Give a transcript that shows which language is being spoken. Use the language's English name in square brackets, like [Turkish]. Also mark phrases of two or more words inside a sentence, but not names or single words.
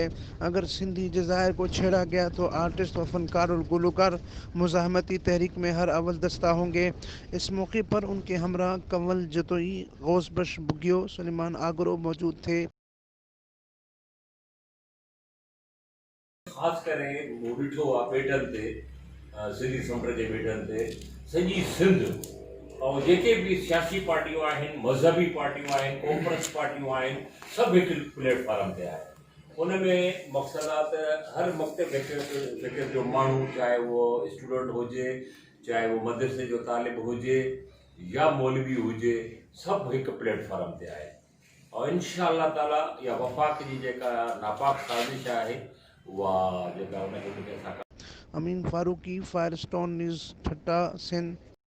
[Urdu] اگر سندھی جزائر کو چھیڑا گیا تو آرٹسٹ و فنکار اور گلوکار مزاحمتی تحریک میں ہر اول دستہ ہوں گے. اس موقع پر ان کے ہمراہ کنول جتوئی، غوث بخش بگیو، سلیمان آگرو موجود تھے. خاص کرے وہ [Sindhi] ॾिठो आहे बेटनि ते, सिंधी समुंड जे बेटनि ते सॼी सिंध ऐं जेके बि सियासी पार्टियूं आहिनि, मज़हबी पार्टियूं आहिनि, कॉमर्स पार्टियूं आहिनि, सभु हिकु प्लेटफॉर्म ते आहे. उन में मक़सदात हर मकतब जो माण्हू, चाहे उहो स्टूडेंट हुजे, चाहे उहो मदरसे जो तालिब हुजे या मौलवी हुजे, सभु हिकु प्लेटफॉर्म ते आहे. और [Arabic] إن شاء الله تعالى [Sindhi] इहा वफ़ाक़ जी जेका नापाक साज़िश आहे उहा जेका उनखे [Urdu] امین فاروقی، فائر اسٹون نیوز، ٹھٹا، سندھ.